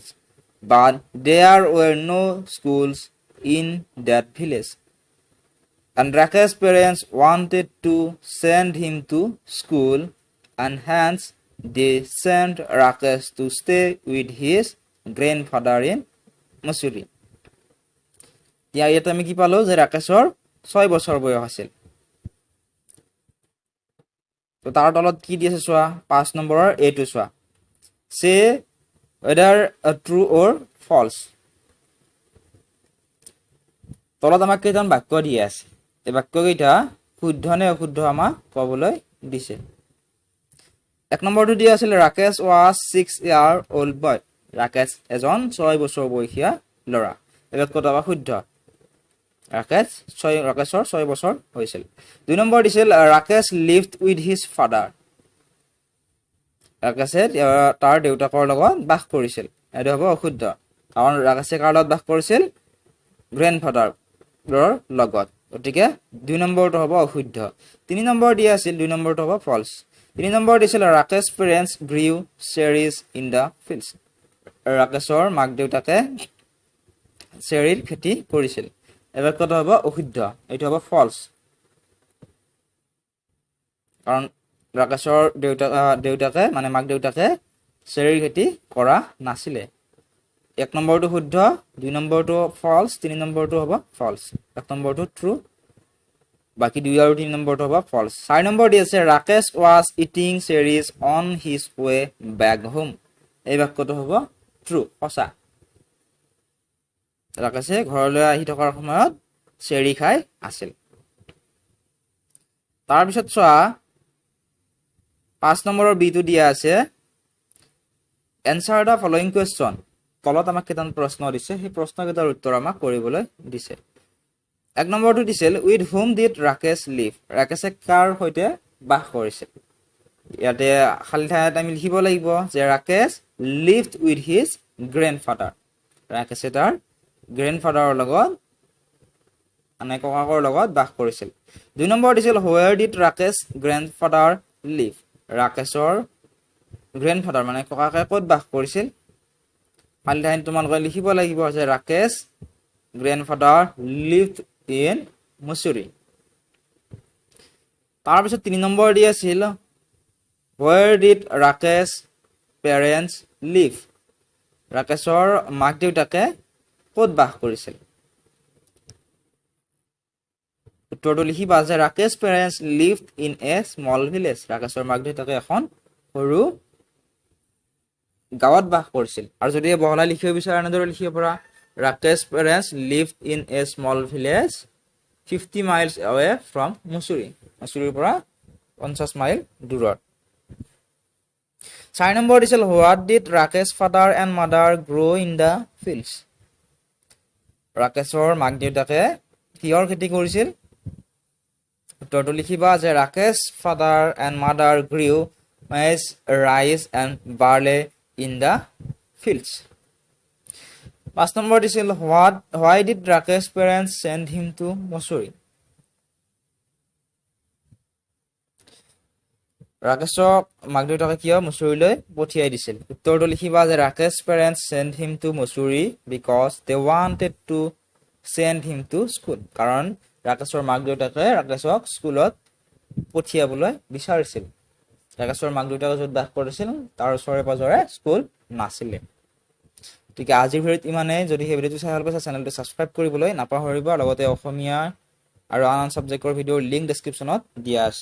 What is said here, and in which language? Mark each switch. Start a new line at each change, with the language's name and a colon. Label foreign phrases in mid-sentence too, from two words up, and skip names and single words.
English: But there were no schools in that village. And Rakesh's parents wanted to send him to school, and hence they sent Rakesh to stay with his grandfather in Mussoorie.
Assamese: ইয়াতে আমি কি পালো যে ৰাকেশৰ 6 বছৰ বয়স আছিল তো তাৰ তলত কি দিছে চোৱা 5 নম্বৰৰ এটো চোৱা সে
English: whether true or false
Assamese: তলত আমাক কেইজন বাক্য দিয়া আছে এই বাক্য কেইটা শুদ্ধ নে অশুদ্ধ আমাক ক'বলৈ দিছে এক নম্বৰটো দিয়া আছিল ৰাকেশ
English: was 6 year old boy
Assamese: ৰাকেশ এজন 6 বছৰ বয়সীয়া ল'ৰা এবাৰ কথা শুদ্ধ ৰাকেশৰ 6 বছৰ হৈছিল 2 নম্বৰ দিছিল ৰাকেশ
English: lived with his father
Assamese: ৰাকেশে তাৰ দেউতাকৰ লগত বাস কৰিছিল এটো হ'ব অশুদ্ধ কাৰণ ৰাকেশে কাৰ লগত বাস কৰিছিল গ্ৰেণ্ডফাদাৰৰ লগত গতিকে 2 নম্বৰটো হ'ব অশুদ্ধ 3 নম্বৰ দিয়া আছিল 2 নম্বৰটো হ'ব ফলছ 3 নম্বৰ দিছিল ৰাকেশ
English: parents grew cherries in the fields
Assamese: ৰাকেশৰ মাক দেউতাকে চেৰিৰ খেতি কৰিছিল এবাৰ কথা হ'ব অশুদ্ধ এটো হ'ব ফলছ কাৰণ ৰাকেশৰ দেউতাকে মানে মাক দেউতাকে চেৰিৰ খেতি কৰা নাছিলে 1 নম্বৰটো শুদ্ধ 2 নম্বৰটো ফলছ 3 নম্বৰটো হ'ব ফলছ 1 নম্বৰটো ট্ৰু বাকি 2 আৰু 3 নম্বৰটো হ'ব ফলছ 4 নম্বৰ দি আছে ৰাকেশ
English: was eating cherries on his way back home
Assamese: এই বাক্যটো হ'ব ট্ৰু সঁচা ৰাকেশে ঘৰলৈ আহি থকাৰ সময়ত চেৰি খাই আছিল তাৰ পিছত চোৱা 5 নম্বৰৰ বি টো দিয়া আছে
English: answer the following question
Assamese: তলত আমাক কেইটান প্ৰশ্ন দিছে সেই প্ৰশ্নকেইটাৰ উত্তৰ আমাক কৰিবলৈ দিছে 1 নম্বৰটো দিছিল
English: with whom did Rakesh live
Assamese: ৰাকেশে কাৰ সৈতে বাস কৰিছিল ইয়াতে খালি ঠাইত আমি লিখিব লাগিব যে ৰাকেশ
English: lived with his grandfather
Assamese: ৰাকেশে তাৰ গ্ৰেণ্ডফাদাৰৰ লগত মানে ককাকৰ লগত বাস কৰিছিল 2 নম্বৰ দিছিল
English: where did Rakesh grandfather live
Assamese: ৰাকেশৰ গ্ৰেণ্ডফাদাৰ মানে ককাকে ক'ত বাস কৰিছিল খালি ঠাইত তোমালোকে লিখিব লাগিব যে
English: Rakesh grandfather lived in Mussoorie
Assamese: তাৰ পিছত 3 নম্বৰ দি আছিল
English: where did Rakesh parents live
Assamese: ৰাকেশৰ মাক দেউতাকে ক'ত বাস কৰিছিল উত্তৰটো লিখিবা যে
English: Rakesh parents lived in a small village
Assamese: ৰাকেশৰ মাক দেউতাকে এখন সৰু গাঁৱত বাস কৰিছিল আৰু যদি বহলাই লিখিব বিচাৰে এনেদৰে লিখিব পৰা
English: Rakesh parents lived in a small village 50 miles away from Mussoorie
Assamese: Mussoorie পৰা 50 মাইল দূৰত 4 নম্বৰ দিছিল
English: what did Rakesh father and mother grow in the fields
Assamese: ৰাকেশৰ মাক দেউতাকে কিহৰ খেতি কৰিছিল উত্তৰটো লিখিবা যে
English: Rakesh father and mother grew maize rice and barley in the fields
Assamese: 5 নম্বৰ দিছিল
English: why did Rakesh parents send him to Mussoorie
Assamese: ৰাকেশক মাক দেউতাকে কিয় মুছুৰীলৈ পঠিয়াই দিছিল উত্তৰটো লিখিবা যে
English: Rakesh parents sent him to Mussoorie because they wanted to send him to school
Assamese: কাৰণ ৰাকেশৰ মাক দেউতাকে ৰাকেশক স্কুলত পঠিয়াবলৈ বিচাৰিছিল ৰাকেশৰ মাক দেউতাকে য'ত বাস কৰিছিল তাৰ ওচৰে পাজৰে স্কুল নাছিল ঠিক আছে আজিৰ ভিডিঅ'ত ইমানেই যদি এই ভিডিঅ'টো চাই ভাল পাইছা চেনেলটো সাবস্ক্ৰাইব কৰিবলৈ নাপাহৰিবা লগতে অসমীয়া আৰু আন সাবজেক্টৰ ভিডিঅ'ৰ লিংক ডেসক্ৰিপচনত দিয়া আছে